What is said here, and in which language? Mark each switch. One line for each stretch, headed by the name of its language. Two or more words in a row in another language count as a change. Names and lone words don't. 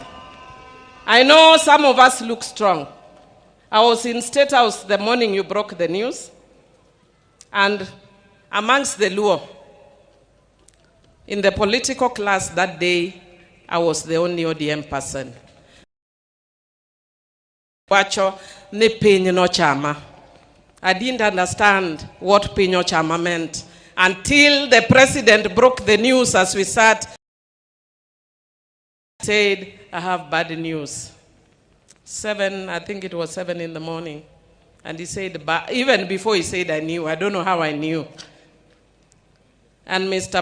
English: I know some of us look strong. I was in State House the morning you broke the news, and amongst the Luo, in the political class that day, I was the only ODM person.
Luo (Kenya and Tanzania): Wacho ni pinyo chama.
English: I didn't understand what
Luo (Kenya and Tanzania): pinyo chama
English: meant until the president broke the news as we sat. Said, I have bad news. I think it was 7 in the morning. And he said, but even before he said I knew, I don't know how I knew. And Mr.